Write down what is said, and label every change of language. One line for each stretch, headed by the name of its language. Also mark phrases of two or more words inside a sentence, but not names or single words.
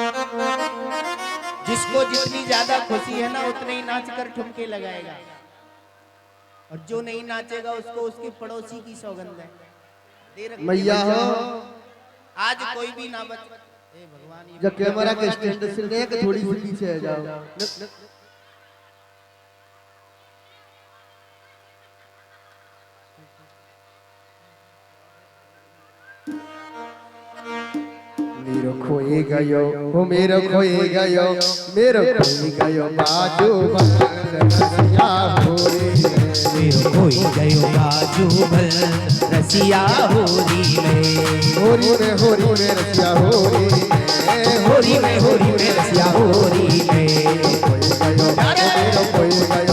Hindi: जिसको जितनी ज्यादा खुशी है ना उतने ही नाच कर ठुमके लगाएगा, और जो नहीं नाचेगा उसको उसके पड़ोसी की सौगंध है। दे रखी है मैया हो आज कोई भी ना बच। ए भगवान, ये जब कैमरा के स्टैंड से लेके थोड़ी सी पीछे आ जाओ।
Braj: मेरो खोए गयो हो मेरो खोए गयो मेरो खोए गयो बाजू रसिया हो रे मेरो कोई गयो बाजू भल रसिया होरी होरी में रसिया हो रे होरी में रसिया होरी में मेरो खोए गयो